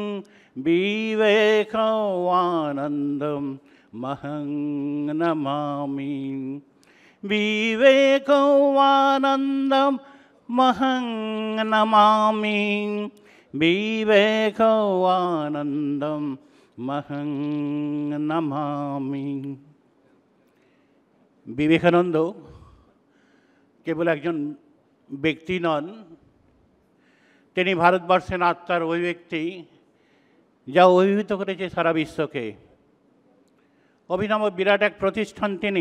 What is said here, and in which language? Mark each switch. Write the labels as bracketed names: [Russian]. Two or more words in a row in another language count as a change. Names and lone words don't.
[Sanskrit] विवेकानन्दं महं नमामि विवेकानन्दं महं नमामि विवेकानन्दं महं नमामि। [Bangla] বিবেকানন্দ কেবল একজন ব্যক্তি নন, তিনি ভারতবর্ষের আত্মার অভিব্যক্তি, যা অভিভূত করেছে সারা বিশ্বকে। অভিনব বিরাট এক প্রতিষ্ঠান তিনি।